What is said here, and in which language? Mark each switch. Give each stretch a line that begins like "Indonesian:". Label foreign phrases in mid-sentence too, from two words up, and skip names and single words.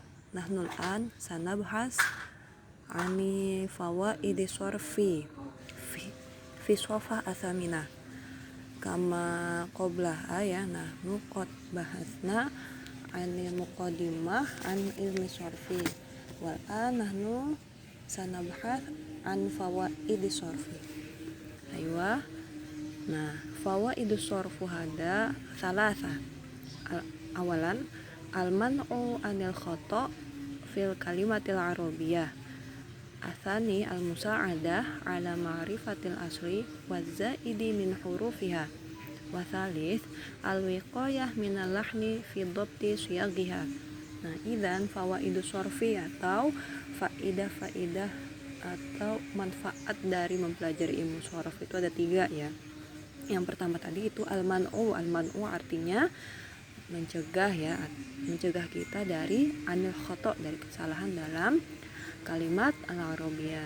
Arabic: نحن الآن سنبحث عن فوائد الصرف في الصفحة الثامنة. كما قبله نحن قد بحثنا عن المقدمة عن علم الصرف. والآن نحن سنبحث عن فوائد الصرف. Aywa. Nah, فوائد الصرف هذه ثلاثة. أولا، المنع عن الخطأ في الكلمة العربية. الثاني المساعدة على معرفة الأصل والزائد من حروفها. والثالث الوقاية من اللحن في ضبط صيغها.
Indonesian: Nah,
Arabic: إذن فوائد الصرف
Indonesian: atau faidah atau manfaat dari mempelajari ilmu sorof itu ada 3 ya. Yang pertama tadi itu al-man'u artinya mencegah kita dari
Arabic: عن الخطأ,
Indonesian: dari kesalahan dalam
Arabic: الكلمة العربية.